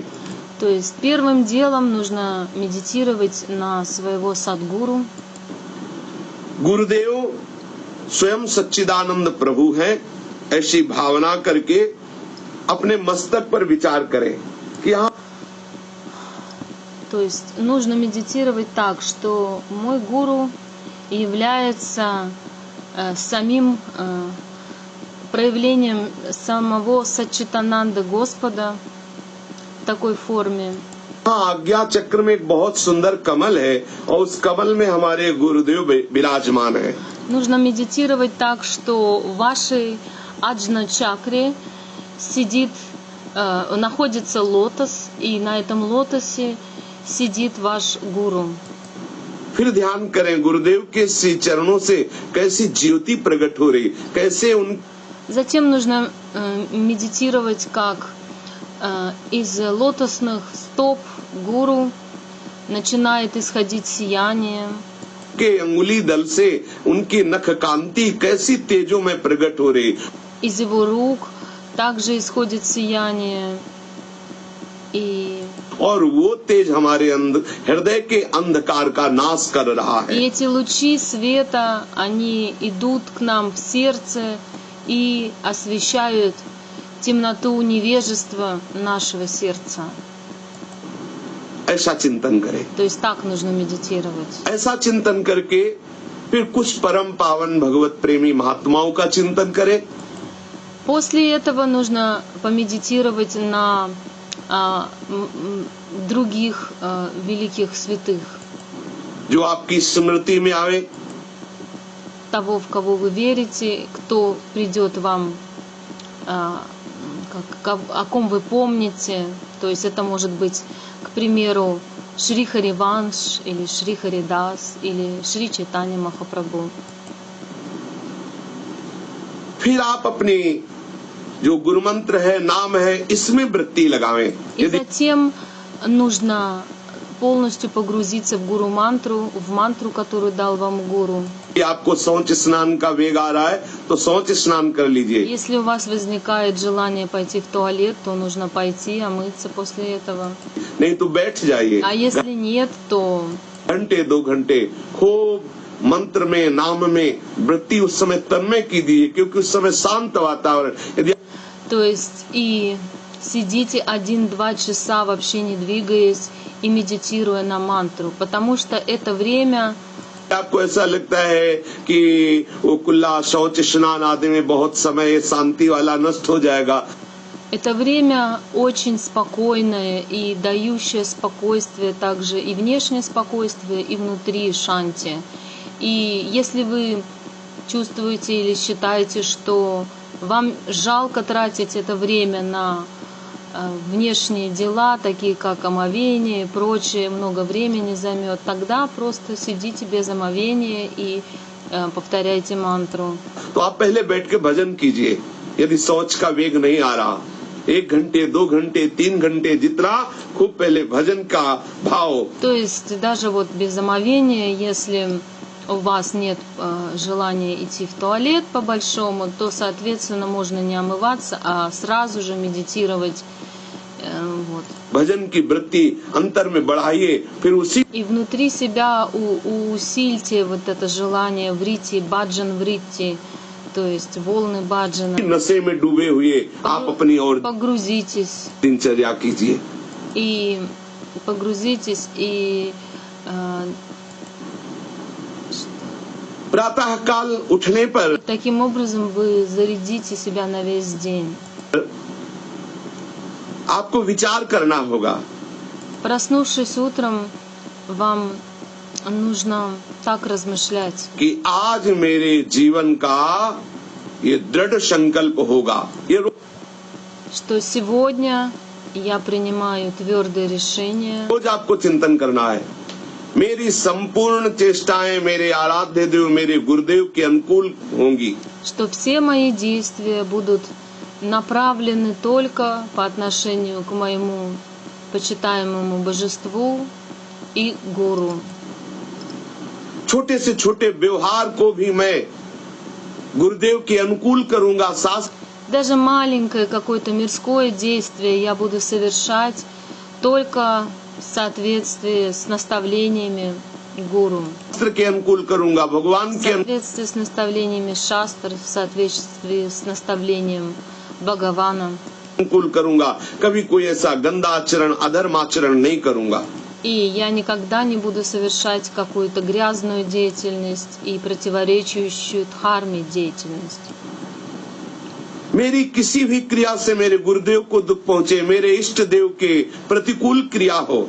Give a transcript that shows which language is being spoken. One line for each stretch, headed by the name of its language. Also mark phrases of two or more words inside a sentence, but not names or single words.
Russian: То есть первым делом нужно медитировать на своего садгуру.
Hindi: गुरुदेव स्वयं सच्चिदानंद प्रभु हैं, ऐसी भावना करके अपने मस्तक पर विचार करें कि हाँ,
Russian: То есть нужно медитировать так, что мой гуру является самим проявлением самого Саччитананда Господа в такой форме.
Hindi: हाँ, आज्ञा चक्र में एक बहुत सुंदर कमल है और उस कमल में हमारे गुरुदेव विराजमान है।
Russian: Нужно медитировать так, что в вашей аджна-чакре находится лотос, и на этом лотосе сидит ваш гуру.
Hindi: फिर ध्यान करें गुरुदेव के श्री चरणों से कैसी ज्योति प्रकट हो रही, कैसे उन
Russian: Затем нужно медитировать, как из лотосных стоп гуру начинает исходить сияние.
Hindi: के अंगुली दल से उनकी नख कांति कैसी तेजों में प्रकट हो रही,
Russian: Из его рук также исходит сияние. И
Hindi: और वो तेज हमारे हृदय के अंधकार का नाश कर रहा है।
Russian: эти лучи света, они идут к нам в сердце и освещают темноту невежества нашего сердца.
Hindi: ऐसा चिंतन करें।
Russian: То есть так нужно медитировать.
Hindi: ऐसा चिंतन करके फिर कुछ परम पावन भगवत प्रेमी महात्माओं का चिंतन करें।
Russian: После этого нужно помедитировать на других великих святых,
Hindi: जो आपकी स्मृति में आवे,
Russian: того, в кого вы верите, кто придет вам, о ком вы помните. То есть это может быть, к примеру, Шри Хариванш или Шри Харидас или Шри Чайтанья Махапрабху.
Hindi: फिर आप अपनी जो गुरु मंत्र है, नाम है, इसमें वृत्ति लगावें।
Russian: И затем нужно полностью погрузиться в гуру-мантру, в мантру, которую дал вам гуру.
Hindi: यदि आपको शौच स्नान का वेग आ रहा है तो शौच स्नान कर लीजिए।
Russian: Если у вас возникает желание пойти в туалет, то нужно пойти, омыться после этого.
Hindi: नहीं तो बैठ जाइए।
Russian: А если нет, то
Hindi: घंटे 2 घंटे खूब मंत्र में, नाम में वृत्ति उस समय तन्मय कीजिए, क्योंकि उस समय शांत वातावरण। यदि
Russian: То есть и сидите 1-2 часа вообще не двигаясь и медитируя на мантру, потому что это время,
Hindi: आपको ऐसा लगता है कि वो कुल्ला शौच स्नान आदि में बहुत समय शांति वाला नष्ट हो जाएगा,
Russian: это время очень спокойное и дающее спокойствие, также и внешнее спокойствие, и внутри шанти. И если вы чувствуете или считаете, что вам жалко тратить это время на внешние дела, такие как омовение и прочее, много времени займет, тогда просто сидите без омовения и повторяйте мантру.
Hindi: तो आप पहले बैठ के भजन कीजिए। यदि शौच का वेग नहीं आ रहा, 1 घंटे 2 घंटे 3 घंटे जितना, खूब पहले भजन का भाव।
Russian: То есть даже вот без омовения, если у вас нет желания идти в туалет по-большому, то, соответственно, можно не омываться, а сразу же медитировать. Вот.
Hindi: भजन की वृत्ति अंतर में बढ़ाइए, फिर उसी
Russian: И внутри себя усильте вот это желание врити,
Hindi: भजन वृत्ति,
Russian: то есть волны баджана.
Hindi: नशे में डूबे हुए आप अपनी और
Russian: Погрузитесь
Hindi: दिनचर्या कीजिए।
Russian: и
Hindi: प्रातः काल उठने पर
Russian: Таким образом вы зарядите себя на весь день.
Hindi: आपको विचार करना होगा
Russian: Проснувшись утром, вам нужно так размышлять,
Hindi: कि आज मेरे जीवन का ये दृढ़ संकल्प होगा। ये
Russian: что сегодня я принимаю твердое решение,
Hindi: रोज आपको चिंतन करना है। मेरी संपूर्ण चेष्टाएं मेरे आराध्य देव मेरे गुरुदेव के अनुकूल होंगी।
Russian: что все мои действия будут направлены только по отношению к моему почитаемому божеству и гуру.
Hindi: छोटे से छोटे व्यवहार को भी मैं गुरुदेव के अनुकूल करूंगा। शास्त्र
Russian: Даже маленькое какое-то мирское действие я буду совершать только в соответствии с наставлениями гуру,
Hindi: के अनुकूल करूंगा, भगवान
Russian: в
Hindi: के
Russian: соответствии с наставлениями шастр, в соответствии с наставлением Бхагавана.
Hindi: अनुकूल करूंगा। कभी कोई ऐसा गंदा आचरण अधर्म आचरण नहीं करूंगा।
Russian: И я никогда не буду совершать какую-то грязную деятельность и противоречащую дхарме деятельность.
Hindi: मेरी किसी भी क्रिया से मेरे गुरुदेव को दुख पहुंचे, मेरे इष्ट देव के प्रतिकूल क्रिया हो,